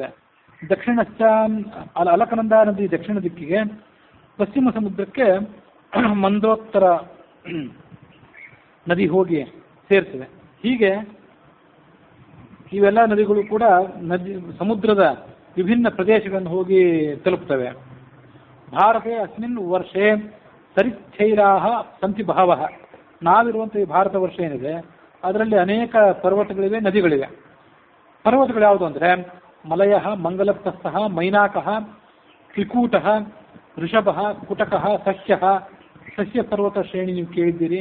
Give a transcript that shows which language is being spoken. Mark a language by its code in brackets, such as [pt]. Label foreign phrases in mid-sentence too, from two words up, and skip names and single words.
[kn] ದಕ್ಷಿಣಶ್ಚ ಅಲಕನಂದ ನದಿ ದಕ್ಷಿಣ ದಿಕ್ಕಿಗೆ, ಪಶ್ಚಿಮ ಸಮುದ್ರಕ್ಕೆ ಮಂದೋತ್ತರ ನದಿ ಹೋಗಿ ಸೇರ್ತದೆ. ಹೀಗೆ ಇವೆಲ್ಲ ನದಿಗಳು ಕೂಡ ಸಮುದ್ರದ ವಿಭಿನ್ನ ಪ್ರದೇಶಗಳನ್ನು ಹೋಗಿ ತಲುಪ್ತವೆ. [sa] ಭಾರತೆ ಅಸ್ಮಿನ್ ವರ್ಷೆ ಸರಿಚ್ಛೈಲಾಹ ಸಂತಿ ಬಹವಃ. [kn] ನಾವಿರುವಂಥ ಈ ಭಾರತ ವರ್ಷ ಏನಿದೆ ಅದರಲ್ಲಿ ಅನೇಕ ಪರ್ವತಗಳಿವೆ, ನದಿಗಳಿವೆ. ಪರ್ವತಗಳು ಯಾವುದು ಅಂದರೆ ಮಲಯ, ಮಂಗಲಪ್ರಸ್ಥಃ, ಮೈನಾಕಃ, ತ್ರಿಕೂಟಃ, ಋಷಭಃ, ಕುಟಕಃ, ಸಸ್ಯ ಪರ್ವತ ಶ್ರೇಣಿ ನೀವು ಕೇಳಿದ್ದೀರಿ.